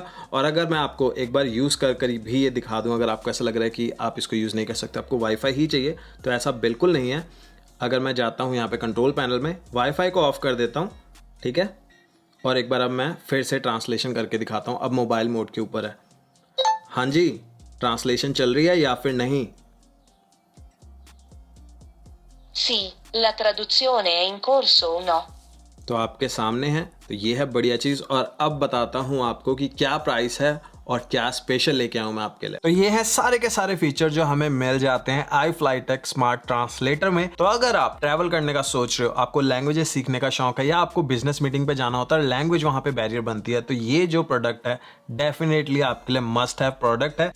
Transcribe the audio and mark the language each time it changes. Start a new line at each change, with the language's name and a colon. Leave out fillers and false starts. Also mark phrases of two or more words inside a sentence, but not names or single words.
Hindi: और अगर मैं आपको एक बार यूज़ कर भी ये दिखा दूं, अगर आपको ऐसा लग रहा है कि आप इसको यूज़ नहीं कर सकते, आपको वाईफाई ही चाहिए, तो ऐसा बिल्कुल नहीं है। अगर मैं जाता हूँ यहाँ पे
English: control panel
Hindi: में, वाईफाई को ऑफ कर देता हूँ, ठीक है। और एक बार अब मैं फिर से ट्रांसलेशन करके दिखाता हूँ। अब
English: mobile mode
Hindi: के ऊपर है। हाँ जी, ट्रांसलेशन चल रही है या फिर नहीं?
Italian: Sì, la traduzione è in corso o no?
Hindi: तो आपके सामने है, तो ये है बढ़िया चीज़। और अब बताता हूँ आपको कि क्या प्राइस है और क्या स्पेशल लेके आऊँ मैं आपके लिए। तो ये है सारे के सारे फीचर जो हमें मिल जाते हैं iFlyTek स्मार्ट ट्रांसलेटर में। तो अगर आप ट्रैवल करने का सोच रहे हो, आपको लैंग्वेजेस सीखने का शौक है, या आपको
English: business meeting
Hindi: पे जाना होता है, लैंग्वेज वहाँ पे बैरियर बनती है, तो ये जो प्रोडक्ट है डेफिनेटली आपके लिए
English: must have product
Hindi: है।